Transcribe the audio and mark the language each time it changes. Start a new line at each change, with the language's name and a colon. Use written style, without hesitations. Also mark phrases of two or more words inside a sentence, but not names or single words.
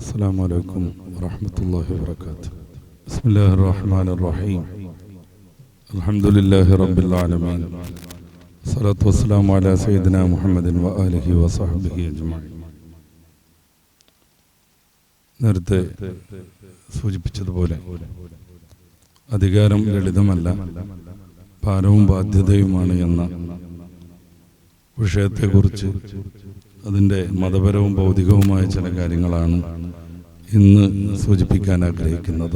Arabic: السلام عليكم ورحمة الله وبركاته. بسم الله الرحمن الرحيم. الحمد لله رب العالمين. الصلاة والسلام على سيدنا محمد وآله وصحبه أجمعين.
Malayalam: നേരത്തെ സൂചിപ്പിച്ചതുപോലെ അധികാരം ലളിതമല്ല, ഭാരവും ബാധ്യതയുമാണ് എന്ന വിഷയത്തെക്കുറിച്ച് അതിൻ്റെ മതപരവും ഭൗതികവുമായ ചില കാര്യങ്ങളാണ് ഇന്ന് സൂചിപ്പിക്കാൻ ആഗ്രഹിക്കുന്നത്.